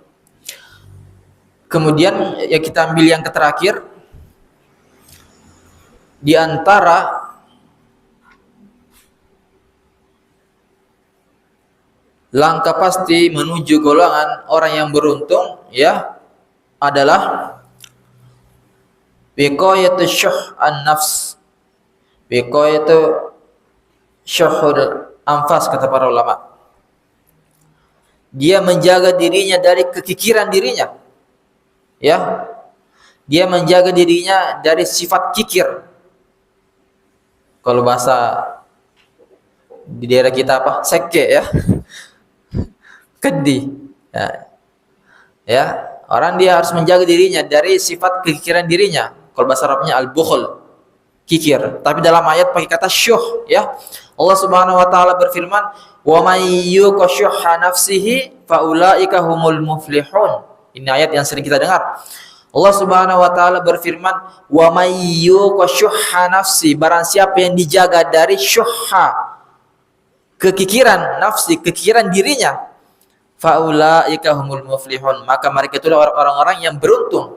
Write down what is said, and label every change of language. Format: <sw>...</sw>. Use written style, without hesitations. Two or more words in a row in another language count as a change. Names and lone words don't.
<id>Kemudian ya kita ambil yang terakhir. Di antara langkah pasti menuju golongan orang yang beruntung ya adalah</id> <ar>وقاية شح النفس. وقاية شح الأنفس,</ar> <id>kata para ulama. Dia menjaga dirinya dari kekikiran dirinya. Ya. Dia menjaga dirinya dari sifat kikir. Kalau bahasa di daerah kita apa? Seke ya. Kedi. Ya, orang dia harus menjaga dirinya dari sifat kekikiran dirinya. Kalau bahasa Arabnya al-bukhl, kikir. Tapi dalam ayat pakai kata syuh ya. Allah</id> <ar>سبحانه وتعالى</ar> <id>berfirman,</id> <ar>"ومن يوق شح نفسه فأولئك هم المفلحون."</ar> <id>Ini ayat yang sering kita dengar. Allah</id> <ar>سبحانه وتعالى</ar> <id>berfirman,</id> <ar>"ومن يوق شح نفسه",</ar> <id>barang siapa yang dijaga dari syuhha, kekikiran nafsi, kekikiran dirinya,</id> <ar>فأولئك هم المفلحون,</ar> <id>maka mereka itu orang-orang yang beruntung.</id>